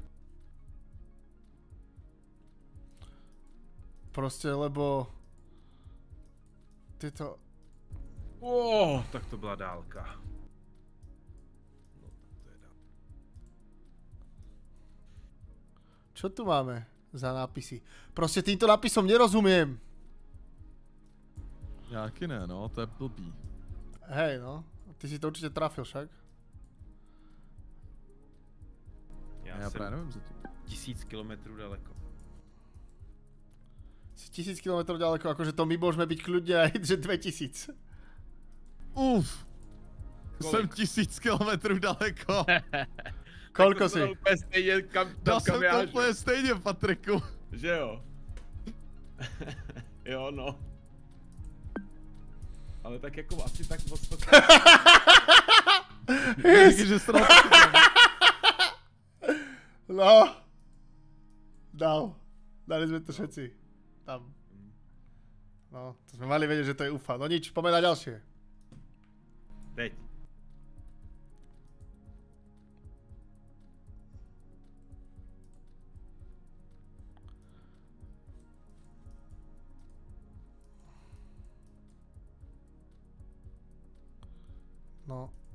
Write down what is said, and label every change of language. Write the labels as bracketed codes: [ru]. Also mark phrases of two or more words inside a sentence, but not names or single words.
[sk] Proste, lebo tieto... [cs] Tak to byla dálka. No, tak to je dálka. [sk] Čo tu máme za nápisy? Proste týmto nápisom nerozumiem. [cs] Já taky ne, no, to je blbý. [sk] Hej, no. Ty si to určite trafil však. [cs] Já jsem právě nevím zatím. 1000 kilometrů daleko. [sk] Si 1000 km ďaleko, akože to my môžeme byť kľudne aj, že 2000. Uf! [cs] Kolik? Jsem 1000 kilometrů daleko. [sk] Koľko si? [cs] Úplně stejně Dal jsem kam já to žiju. úplně stejně, Patriku. Že jo? Jo, no. Ale tak jako asi tak moc to... Díky, že jste na to No. [sk] Dali sme to všetci. Tam. No, to sme mali vedieť, že to je UFA. No nič, poďme na ďalšie. [cs] Teď. No.